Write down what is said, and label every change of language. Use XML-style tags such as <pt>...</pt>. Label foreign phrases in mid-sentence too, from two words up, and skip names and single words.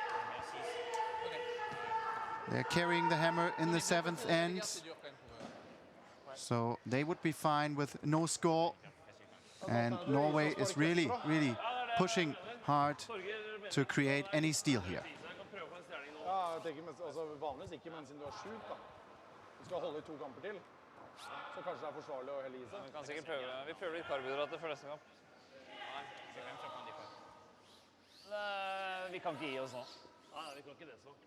<en>They're carrying the hammer in the seventh end. So they would be fine with no score. And Norway is really, really pushing hard to create any steal here.</en> <no>Ja, jeg tenker, altså, vanligvis ikke, men siden du er sjuk da. Du skal holde I 2 kamper til. Så kanskje det forsvarlig å helle I seg. Vi kan sikkert prøve. Vi prøver litt karbohydrater for neste kamp. Vi kan ikke gi oss nå. Nei, vi kan ikke det så.</no>